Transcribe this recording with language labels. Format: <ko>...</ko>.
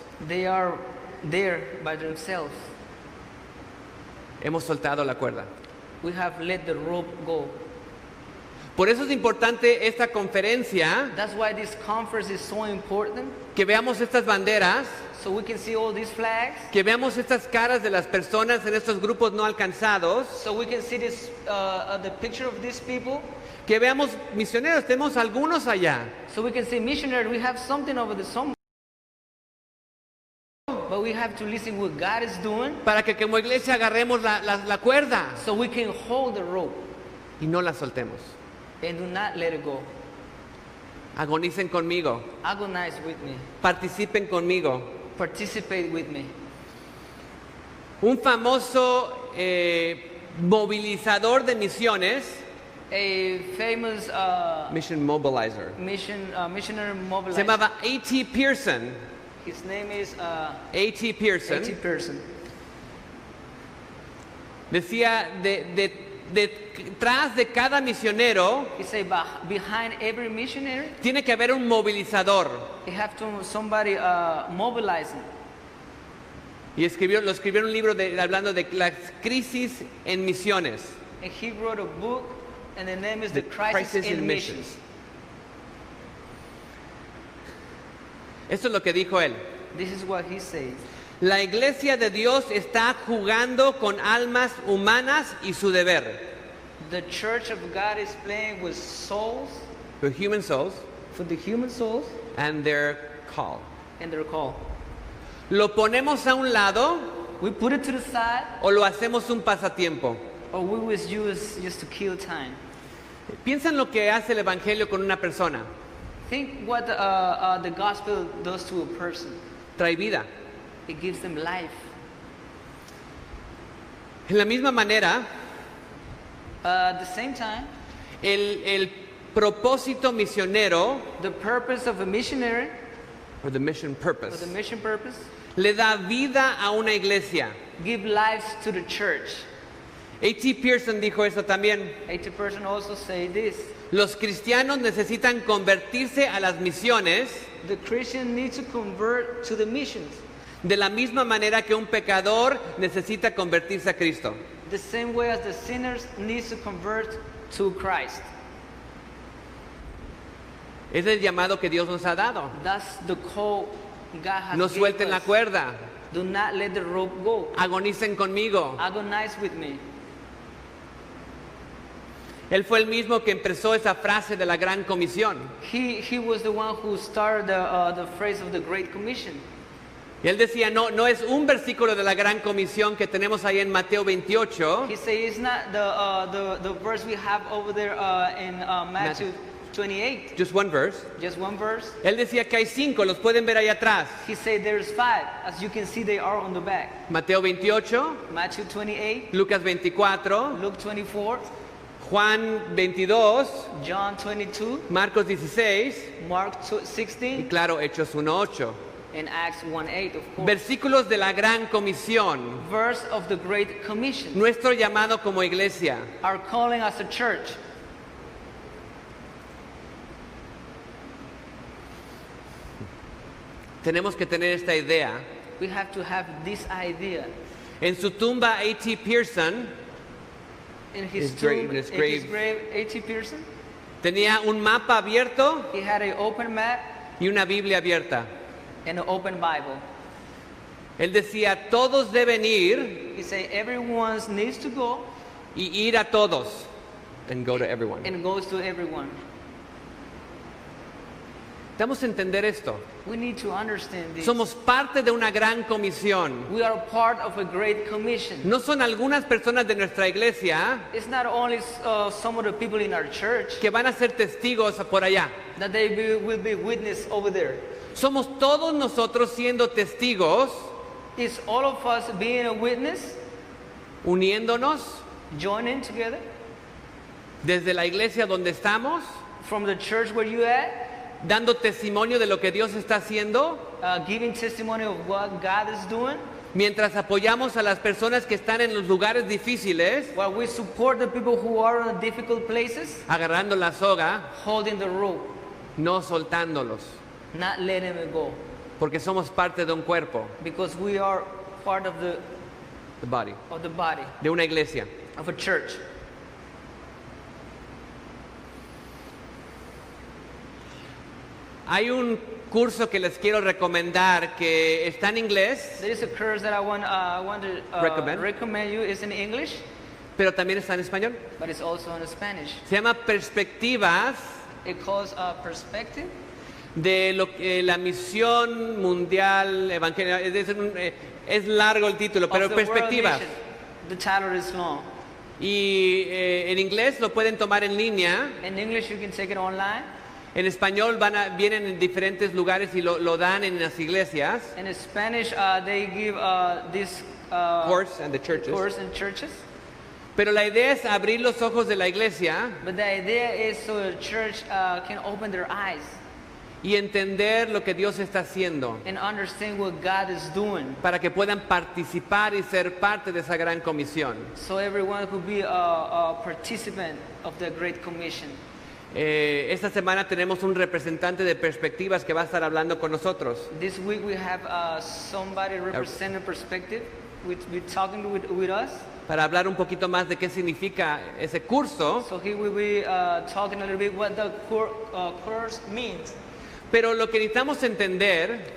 <en>they are there by themselves.</en> <es>Hemos soltado la cuerda.</es> <en>We have let the rope go.</en> <es>Por eso es importante esta conferencia,</es> <en>That's why this conference is so important,</en> <es>que veamos estas banderas,</es> <en>so we can see all these flags,</en> <es>que veamos estas caras de las personas en estos grupos no alcanzados,</es> <en>so we can see this the picture of these people,</en> <es>que veamos misioneros, tenemos algunos allá,</es> <en>so we can see missionary. We have something over the somewhere, but we have to listen what God is doing,</en> <es>para que como iglesia agarremos la cuerda</es> <en>so we can hold the rope</en> <es>y no la soltemos.</es> <en>and do not let it go.</en> <es>Agonicen conmigo,</es> <en>Agonize with me,</en> <es>participen conmigo.</es> <en>participate with me.</en> <es>Un famoso movilizador de misiones,</es> <en>a famous mission mobilizer, missionary</en> <es>se</es> <en>mobilizer.</en> <es>llamaba A.T. Pearson.</es> <en>His name is A.T. Pearson A.T. Pearson.</en> <es>decía detrás de cada misionero</es> <en>He said behind every missionary,</en> <es>tiene que haber un movilizador.</es> <en>you have to somebody mobilizing.</en> <es>Y lo escribió en un libro hablando de las crisis en misiones.</es> <en>And he wrote a book, and the name is The Crisis in Missions.</en> <es>Esto es lo que dijo él.</es> <en>This is what he says.</en> <es>La iglesia de Dios está jugando con almas humanas y su deber.</es> <en>The church of God is playing with souls, The human souls for the human souls, and their call. and their call.</en> <es>¿Lo ponemos a un lado</es> <en>We put it to the side,</en> <es>o lo hacemos un pasatiempo?</es> <en>or we was used just to kill time.</en> <es>Piensa en lo que hace el evangelio con una persona.</es> <en>Think what the gospel does to a person.</en> <es>Trae vida.</es> <en>It gives them life.</en> <es>En la misma manera,</es> <en>At the same time,</en> <es>el propósito misionero,</es> <en>the purpose of a missionary, or the mission or purpose, the mission purpose,</en> <es>le da vida a una iglesia.</es> <en>give lives to the church. A.T.</en> <es>Pearson dijo eso también.</es> <en>80% also say this.</en> <es>Los cristianos necesitan convertirse a las misiones</es> <en>The Christian needs to convert to the missions</en> <es>de la misma manera que un pecador necesita convertirse a Cristo.</es> <en>the same way as the sinners needs to convert to Christ.</en> <es>Es el llamado que Dios nos ha dado.</es> <en>That's the call God has</en> <es>No</es> <en>given</en> <es>suelten la</es> <en>us.</en> <es>cuerda,</es> <en>Do not let the rope go.</en> <es>agonicen conmigo.</es> <en>Agonize with me.</en> <es>Él fue el mismo que empezó esa frase de la Gran Comisión.</es> <en>He was the one who started the phrase of the Great Commission.</en> <es>Y él decía, no es un versículo de la Gran Comisión que tenemos ahí en Mateo 28,</es> <en>He said it's not the verse we have over there in Matthew 28, just one verse. just one verse.</en> <es>Él decía que hay 5, los pueden ver ahí atrás.</es> <en>He said there's 5. As you can see, they are on the back.</en> <es>Mateo 28,</es> <en>Matthew 28,</en> <es>Lucas 24,</es> <en>Luke 24,</en> <es>Juan 22,</es> <en>John 22,</en> <es>Marcos 16</es> <en>Mark</en> <es>y</es> <en>16,</en> <es>claro, Hechos 1:8.</es> <en>and Acts 1:8, of course.</en> <es>Versículos de la Gran Comisión.</es> <en>Verse of the Great Commission.</en> <es>Nuestro llamado como iglesia.</es> <en>Our calling as a church.</en> <es>Tenemos que tener esta idea.</es> <en>We have to have this idea.</en> <es>En su tumba, A.T. Pearson</es> <en>In his His grave, tomb, in his in grave. his grave, A.T. Pearson,</en> <es>tenía un mapa abierto</es> <en>he had an open map</en> <es>y una Biblia abierta.</es> <en>and an open Bible.</en> <es>Él decía, todos deben ir</es> <en>He said everyone needs to go</en> <es>y ir a todos.</es> <en>And go to everyone. and goes to everyone.</en> <es>Damos a entender esto.</es> <en>We need to understand this.</en> <es>Somos parte de una gran comisión.</es> <en>We are part of a great commission.</en> <es>No son algunas personas de nuestra iglesia</es> <en>It's not only some of the people in our church</en> <es>que van a ser testigos por allá.</es> <en>that will be witness over there.</en> <es>Somos todos nosotros siendo testigos,</es> <en>It's all of us being a witness,</en> <es>uniéndonos</es> <en>joining together</en> <es>desde la iglesia donde estamos,</es> <en>from the church where you at,</en> <es>dando testimonio de lo que Dios está haciendo,</es> <en>giving testimony of what God is doing,</en> <es>mientras apoyamos a las personas que están en los lugares difíciles,</es> <en>while we support the people who are in difficult places,</en> <es>agarrando la soga,</es> <en>holding the rope,</en> <es>no soltándolos,</es> <en>not letting it go,</en> <es>porque somos parte de un cuerpo,</es> <en>because we are part of the body, body</en> <es>de una iglesia.</es> <en>of a church.</en> <es>Hay un curso que les quiero recomendar que está en inglés,</es> <en>There is a course that I want to recommend you. It's in English,</en> <es>pero también está en español.</es> <en>but it's also in Spanish.</en> <es>Se llama Perspectivas</es> <en>It calls Perspective</en> <es>de la misión mundial evangélica. Es largo el título, pero</es> <en>of the World</en> <es>Perspectivas.</es> <en>Mission. The title is long.</en> <es>Y en inglés lo pueden tomar en línea.</es> <en>In English, you can take it online.</en> <es>En español vienen en diferentes lugares y lo dan en las iglesias.</es> <en>In Spanish, they give this Course and the churches. course in churches.</en> <es>Pero la idea es abrir los ojos de la iglesia</es> <en>But the idea is so the church can open their eyes</en> <es>y entender lo que Dios está haciendo</es> <en>and understand what God is doing,</en> <es>para que puedan participar y ser parte de esa gran comisión.</es> <en>so everyone could be a participant of the Great Commission.</en> <es>Esta semana tenemos un representante de perspectivas que va a estar hablando con nosotros.</es> <en>This week we have somebody representing perspective, which be talking with us.</en> <es>Para hablar un poquito más de qué significa ese curso.</es> <en>So he will be talking a little bit what the course means.</en> <es>Pero lo que necesitamos entender,</es>